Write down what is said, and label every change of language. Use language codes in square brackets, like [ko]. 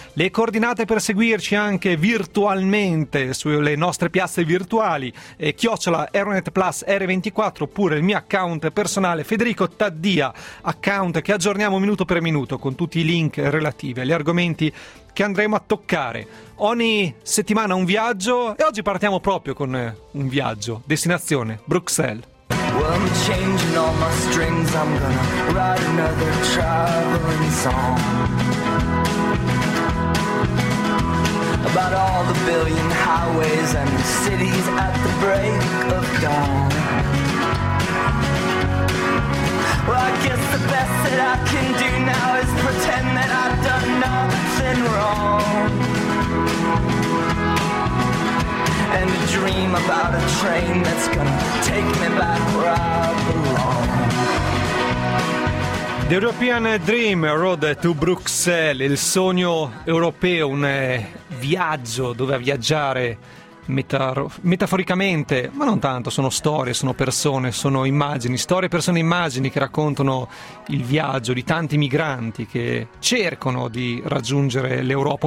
[it] Le coordinate per seguirci anche virtualmente sulle nostre piazze virtuali, chiocciola Euronet Plus R24, oppure il mio account personale Federico Taddia, account che aggiorniamo minuto per minuto con tutti i link relativi agli argomenti che andremo a toccare. Ogni settimana un viaggio e oggi partiamo proprio con un viaggio, destinazione Bruxelles. [en] Well, I'm changing all my strings, I'm gonna write another traveling song. About all the billion highways and the cities at the break of dawn. Well, I guess the best that I can do now is pretend that I've done nothing wrong. And a dream about a train that's gonna take me back where I belong. The European Dream, Road to Bruxelles, [it] il sogno europeo, un viaggio dove viaggiare metaforicamente, ma non tanto, sono storie, sono persone, sono immagini, storie, persone, immagini che raccontano il viaggio di tanti migranti che cercano di raggiungere l'Europa.